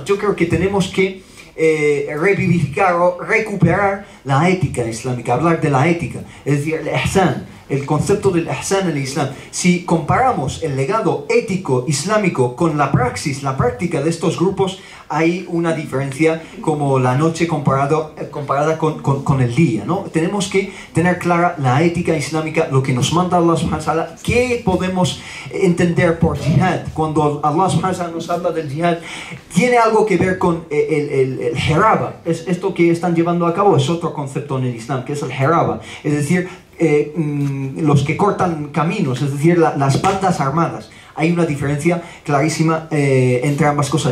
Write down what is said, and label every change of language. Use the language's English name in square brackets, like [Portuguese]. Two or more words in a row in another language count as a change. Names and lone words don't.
[Spanish] Yo creo que tenemos que revivificar o recuperar la ética islámica, hablar de la ética, es decir, el ihsan, el concepto del ihsan en el Islam. Si comparamos el legado ético islámico con la praxis, la práctica de estos grupos, hay una diferencia como la noche comparada con el día, ¿no? Tenemos que tener clara la ética islámica, lo que nos manda [Arabic] الله سبحانه وتعالى, [Spanish] qué podemos entender por jihad. Cuando [Arabic] الله سبحانه وتعالى [Spanish] nos habla del jihad, tiene algo que ver con el heraba. Esto que están llevando a cabo es otro concepto en el Islam, que es el heraba, es decir, los que cortan caminos, es decir, las bandas armadas. Hay una diferencia clarísima entre ambas cosas.